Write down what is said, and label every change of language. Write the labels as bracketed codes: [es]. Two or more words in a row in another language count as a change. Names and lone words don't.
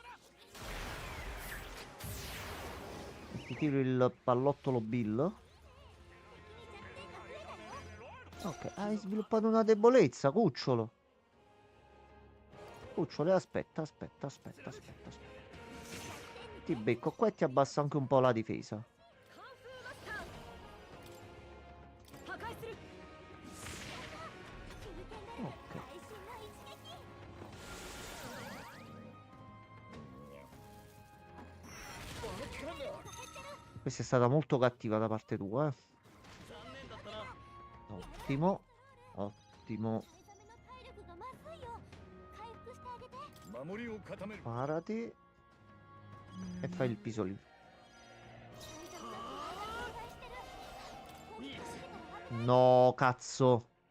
[it] Ti tiro il pallottolo Bill. Ok, hai sviluppato una debolezza, cucciolo. Cucciolo, aspetta. Ti becco qua e ti abbasso anche un po' la difesa. [ja] 破壊する。 [it] Ok. Questa è stata molto cattiva da parte tua, eh. Ottimo. Ottimo. [ja] 守りを固める [it] Parati. E fai il pisolino. No, cazzo.